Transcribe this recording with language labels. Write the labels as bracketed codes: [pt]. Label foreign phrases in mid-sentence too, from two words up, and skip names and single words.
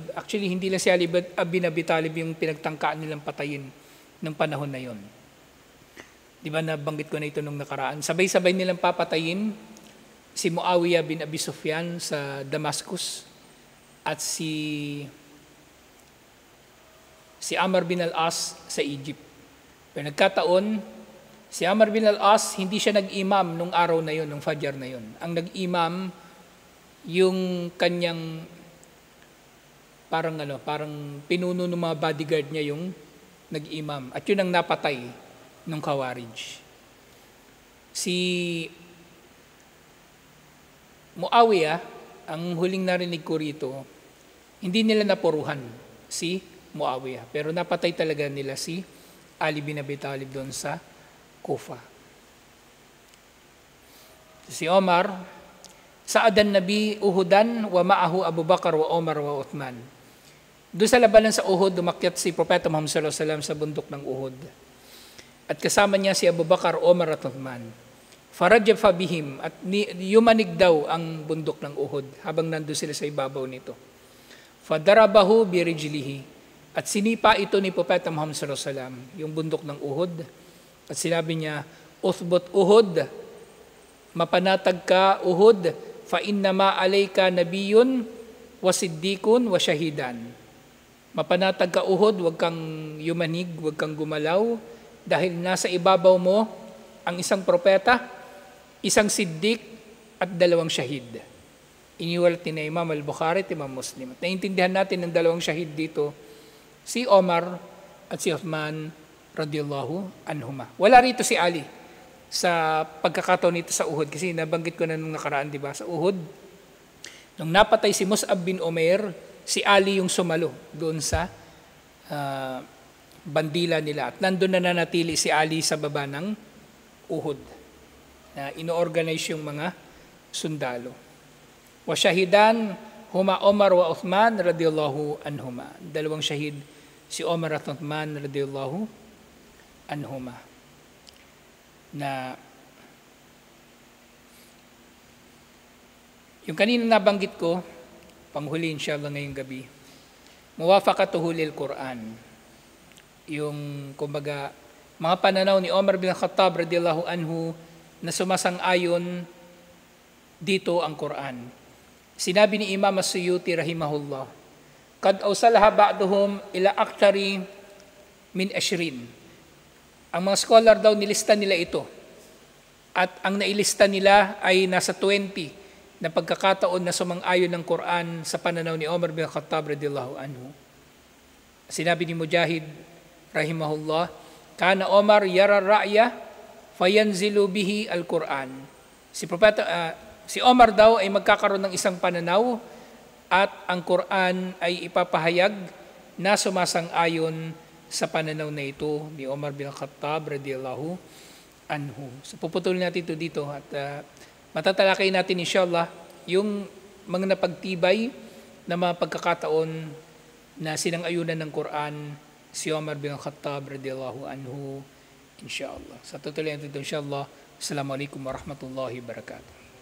[tl] Actually, hindi lang si Ali bin Abi Talib yung pinagtangkaan nilang patayin ng panahon na yon. Di ba nabanggit ko na ito nung nakaraan? Sabay-sabay nilang papatayin si Muawiyah bin Abi Sufyan sa Damascus at si Amr bin al-As sa Egypt. Pero nagkataon, si Amr bin al-As, hindi siya nag-imam nung araw na yon, nung Fajr na yon. Ang nag-imam, yung kanyang parang pinuno ng mga bodyguard niya yung nag-imam. At yun ang napatay ng Khawarij. Si Muawiyah, ang huling narinig ko rito, hindi nila napuruhan si Muawiyah. Pero napatay talaga nila si Ali bin Abi Talib doon sa Kufa. Si Omar, [ar] صعد النبي أحدا ومعه أبو بكر وعمر وعثمان. [tl] Doon sa labanan sa Uhud, dumakyat si Propeta Muhammad [ar] صلى الله عليه وسلم [tl] sa bundok ng Uhud. At kasama niya si Abu Bakar, Omar at Uthman. [ar] فرجف بهم, [tl] at yumanig daw ang bundok ng Uhud habang nandun sila sa ibabaw nito. [ar] فضربه برجله, [tl] at sinipa ito ni Propeta Muhammad [ar] صلى الله عليه وسلم, [tl] yung bundok ng Uhud. At sinabi niya, [ar] اثبت أحد, [tl] mapanatag ka Uhud, [ar] فإنما عليك نبي وصديق وشهيدان. [tl] Mapanatag ka Uhud, wag kang yumanig, wag kang gumalaw, dahil nasa ibabaw mo ang isang propeta, isang siddiq at 2 shahid. Iniwalat ni Imam al-Bukhari at Imam Muslim. At naiintindihan natin ng 2 shahid dito, si Omar at si Uthman [ar] رضي الله عنهما. [tl] Wala rito si Ali sa pagkakataon nito sa Uhud, kasi nabanggit ko na nung nakaraan, di ba? Sa Uhud, nung napatay si Mus'ab bin Umair, si Ali yung sumalo doon sa bandila nila. At nandun na nanatili si Ali sa baba ng Uhud, na ino-organize yung mga sundalo. [ar] وشهيدان هما عمر وعثمان رضي الله عنهما. [tl] 2 syahid, si Omar at Uthman [ar] رضي الله عنهما. [tl] Na yung kanina nabanggit ko, panghuli inshallah ngayong gabi, [ar] موافقته للقرآن. [tl] Yung kumbaga mga pananaw ni Omar bin Khattab [ar] رضي الله عنه [tl] na sumasang-ayon dito ang Quran. Sinabi ni Imam As-Suyuti rahimahullah, [ar] "قد أوصلها بعضهم إلى أكثر من 20." [tl] Ang mga scholar daw nilista nila ito. At ang nailista nila ay nasa 20 na pagkakataon na sumang-ayon ng Quran sa pananaw ni Omar bin Khattab [ar] رضي الله عنه. [tl] Sinabi ni Mujahid rahimahullah, [ar] "كان عمر يرى الرأي فينزل به القرآن." [tl] Si Omar daw ay magkakaroon ng isang pananaw at ang Quran ay ipapahayag na sumasang-ayon sa pananaw na ito ni Omar bin Khattab [ar] رضي الله عنه. [tl] So puputulin natin ito dito at matatalakay natin inshallah yung mga napagtibay na mga pagkakataon na sinang-ayunan ng Quran si Omar bin Khattab [ar] رضي الله عنه [tl] inshallah. Sa tutuloy natin ito inshallah. [ar] السلام عليكم ورحمة الله وبركاته.